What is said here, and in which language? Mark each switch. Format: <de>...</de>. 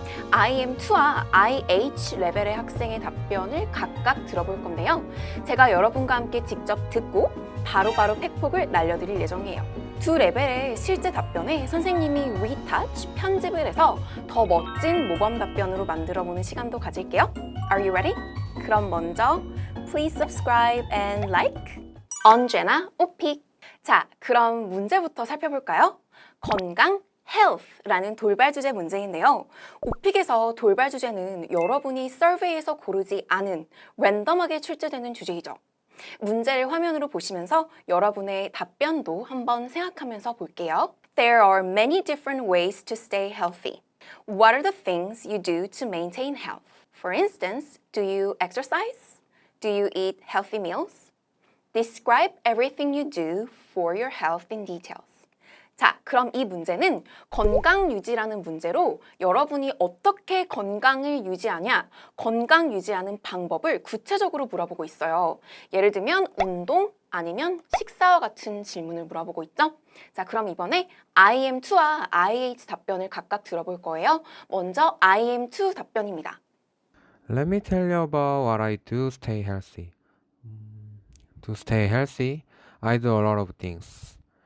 <ko>IM2와 IH 레벨의 학생의 답변을 각각 들어볼 건데요. 제가 여러분과 함께 직접 듣고 바로바로 팩폭을 날려드릴 예정이에요. 두 레벨의 실제 답변에 선생님이 리타치, 편집을 해서 더 멋진 모범 답변으로 만들어보는 시간도 가질게요.</ko> <en>Are you ready?</en> <ko>그럼 먼저</ko> <en>Please subscribe and like.</en> <ko>언제나 오픽. 자, 그럼 문제부터 살펴볼까요? 건강, health라는 돌발 주제 문제인데요. 오픽에서 돌발 주제는 여러분이 서베이에서 고르지 않은 랜덤하게 출제되는 주제이죠. 문제를 화면으로 보시면서 여러분의 답변도 한번 생각하면서 볼게요.</ko> <en>There are many different ways to stay healthy. What are the things you do to maintain health? For instance, do you exercise? Do you eat healthy meals? Describe everything you do for your health in details.</en> <ko>자, 그럼 이 문제는 건강 유지라는 문제로 여러분이 어떻게 건강을 유지하냐, 건강 유지하는 방법을 구체적으로 물어보고 있어요. 예를 들면 운동 아니면 식사와 같은 질문을 물어보고 있죠. 자, 그럼 이번에 IM2와 IH 답변을 각각 들어볼 거예요. 먼저 IM2 답변입니다.</ko> <en>Let me tell you about what I do to stay healthy. To stay healthy, I do a lot of things.</en>